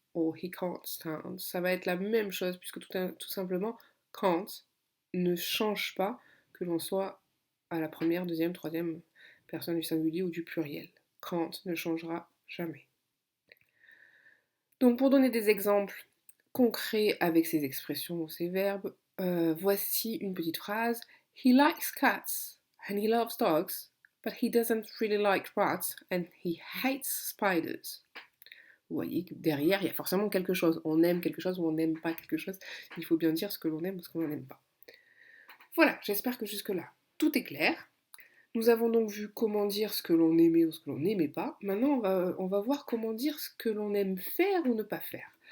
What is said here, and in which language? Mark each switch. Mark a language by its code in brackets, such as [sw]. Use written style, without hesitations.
[fr] or he can't stand, ça va être la même chose puisque tout simplement can't ne change pas que l'on soit à la première, deuxième, troisième personne du singulier ou du pluriel. Can't ne changera jamais. Donc pour donner des exemples concrets avec ces expressions ou ces verbes, voici une petite phrase. [en] He likes cats and he loves dogs, but he doesn't really like rats and he hates spiders. [fr] Vous voyez que derrière, il y a forcément quelque chose. On aime quelque chose ou on n'aime pas quelque chose. Il faut bien dire ce que l'on aime ou ce que l'on n'aime pas. Voilà, j'espère que jusque-là, tout est clair. Nous avons donc vu comment dire ce que l'on aimait ou ce que l'on n'aimait pas. Maintenant, on va voir comment dire ce que l'on aime faire ou ne pas faire.